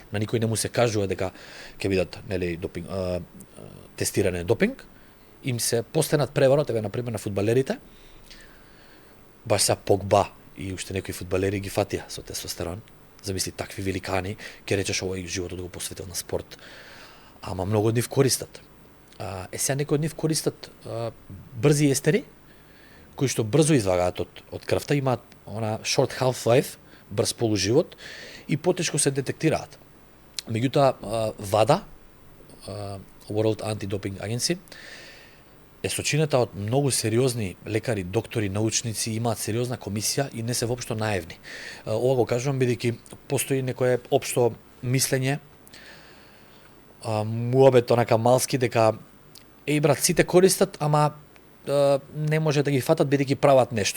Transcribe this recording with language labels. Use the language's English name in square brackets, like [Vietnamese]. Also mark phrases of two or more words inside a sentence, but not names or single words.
[Macedonian] На никој не му се кажува дека ќе бидат тестиране допинг, им се постенат преварот, на пример на фудбалерите, баш са Погба и уште некои фудбалери ги фатија со тестостерон. Замисли такви великани, ќе речеш овој животот го посветил на спорт. Ама многу од нив користат. Сега некои од нив користат брзи естери, кои што брзо излагаат од крвта, имаат [English] short half-life, [Macedonian] брз полуживот и потешко се детектираат. Меѓутоа, ВАДА, World Anti-Doping Agency, е сочинета од многу сериозни лекари, доктори, научници, имаат сериозна комисија и не се воопшто наивни. Ова го кажувам бидејќи постои некое општо мислење, муабет малски, дека брат, сите користат, ама не може да ги фатат бидејќи прават нешто.